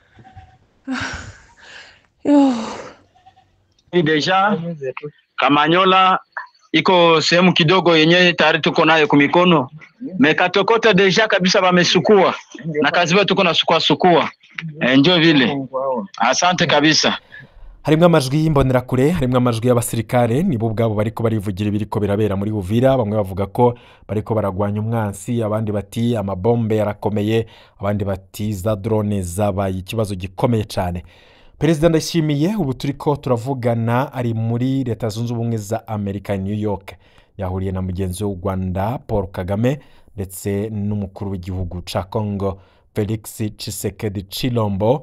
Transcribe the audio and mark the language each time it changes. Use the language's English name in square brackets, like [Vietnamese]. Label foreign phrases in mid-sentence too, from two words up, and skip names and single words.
[Swahili] Deja Kamanyola iko sehemu kidogo yenye tayari tuko nayo kumikono. Mekatokota deja kabisa bamesukua. Na kazi wetu tuko na sukua. Enjoy vile. Asante kabisa. [Rundi] Harimwe amajwi y'imbonerakure, harimwe amajwi y'abasirikare nibo ubwabo bariko barivugira ibiriko birabera muri Uvira. Bamwe bavuga ko bariko baragwanya umwansi, abandi bati amabombe yarakomeye, abandi bati za drone zabaye ikibazo gikomeye cyane. Perezida Ndayishimiye ubu turiko turavugana ari muri Leta Zunze Ubumwe za Amerika New York, yahuriye na mugenzi w'u Rwanda Paul Kagame ndetse n'umukuru w'igihugu ca Congo Felix Tshisekedi Tshilombo.